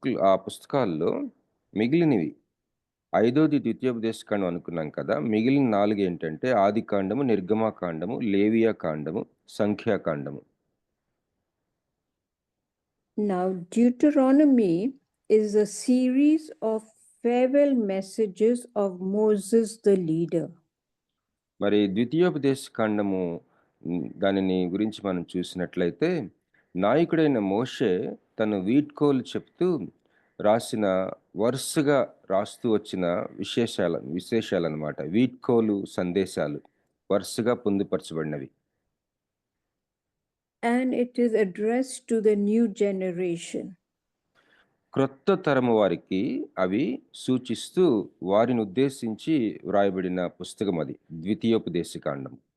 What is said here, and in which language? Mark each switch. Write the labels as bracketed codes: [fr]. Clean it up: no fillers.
[te] ఆ పుస్తకాల్లో మిగిలినవి 5వది ద్వితీయోపదేశకాండం అనుకున్నాం కదా. మిగిలిన 4 ఏంటంటే ఆదికాండము, నిర్గమాకాండము, లేవియా కాండము, సంఖ్యాకాండము. [en] Now Deuteronomy is a series of farewell messages of Moses the leader. [te] మరి ద్వితీయోపదేశకాండము దానిని గురించి మనం చూసినట్లయితే నాయకుడైన మోషే తన వీడ్కోలు చెప్తూ రాసిన, వరుసగా రాస్తూ వచ్చిన విశేషాలు అన్నమాట. వీడ్కోలు సందేశాలు వరుసగా పొందుపరచబడినవి. [en] And it is addressed to the new generation. [te] క్రొత్త తరము వారికి అవి సూచిస్తూ వారిని ఉద్దేశించి వ్రాయబడిన పుస్తకం అది ద్వితీయోపదేశకాండం.